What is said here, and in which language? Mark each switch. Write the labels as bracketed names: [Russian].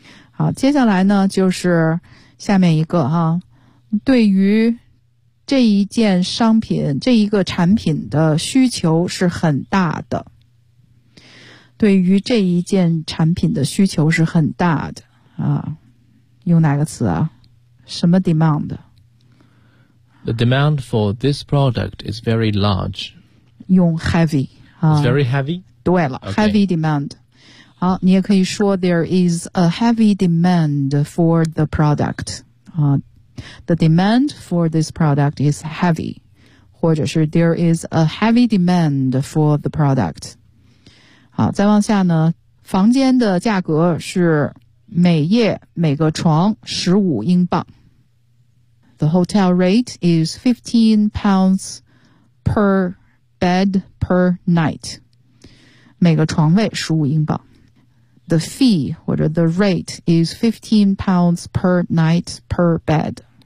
[Chinese] 好，接下来呢就是下面一个哈，对于这一件商品，这一个产品的需求是很大的。对于这一件产品的需求是很大的啊。用哪个词啊？什么 demand？ [English] The demand for this product is very large. [Chinese] 用 heavy 啊。 [English] It's very heavy. [Chinese] 对了、 [English] okay. ，heavy demand。 [Chinese] 好，你也可以说 [English] there is a heavy demand for the product. 啊 ，the demand for this product is heavy. [Chinese] 或者是 [English] there is a heavy demand for the product. [Chinese] 好，再往下呢，房间的价格是。每夜每个床15英镑。 [English] The hotel rate is £15 per bed per night. [Chinese] 每个床位15英镑。 [English] The fee, [Chinese] 或者 [English] the rate, is £15 per night per bed.